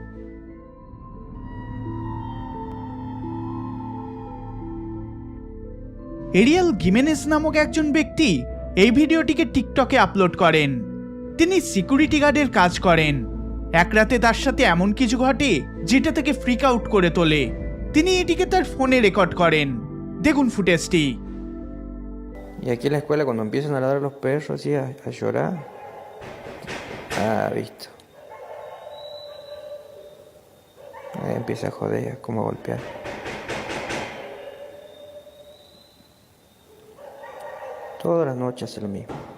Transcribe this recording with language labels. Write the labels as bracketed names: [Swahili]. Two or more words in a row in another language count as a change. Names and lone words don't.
[Bangla] এরিয়াল গিমেনেস নামক একজন ব্যক্তি এই ভিডিওটিকে টিকটকে আপলোড করেন। তিনি [English] security guard's [Bangla] কাজ করেন। এক রাতে তার সাথে এমন কিছু ঘটে যেটা তাকে [English] freak out [Bangla] করে তোলে। তিনি এটিকে তার ফোনে রেকর্ড করেন। দেখুন ফুটেজটি। [Spanish] Y aquí en la escuela cuando empiezan a ladrar los perros así a llorar. Ah, visto. Ahí empieza a joder, como a golpear. Todas las noches hace lo mismo.